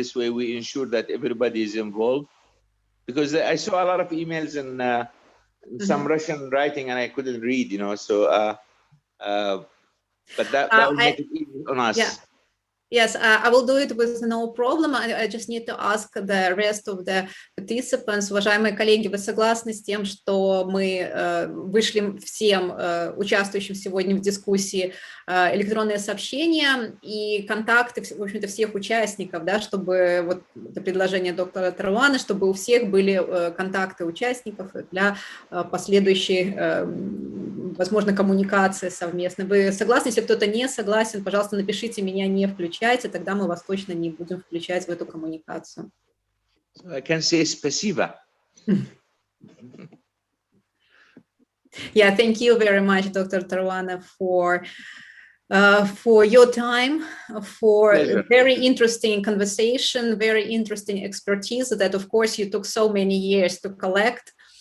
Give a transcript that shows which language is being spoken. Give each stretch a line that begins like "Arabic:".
English: This way we ensure that everybody is involved. Because I saw a lot of emails and some Russian writing and I couldn't read, you know, so, but that will make it easy on us. Yeah. Yes, I will do it with no problem. I just need to ask the rest of the participants.
Russian: Уважаемые коллеги, вы согласны с тем, что мы вышли всем участвующим сегодня в дискуссии электронные сообщения и контакты, в общем-то, всех участников, да, чтобы вот это предложение доктора Таrawani, чтобы у всех были контакты участников для последующей, возможно, коммуникации совместной. Вы согласны? Если кто-то не согласен, пожалуйста, напишите «меня не включайте», тогда мы вас точно не будем включать в эту коммуникацию.
English: So I can say спасибо. Yeah, thank you very much, Dr. Tarawani, for your time, for a very interesting conversation, very interesting expertise that, of course, you took so many years to collect.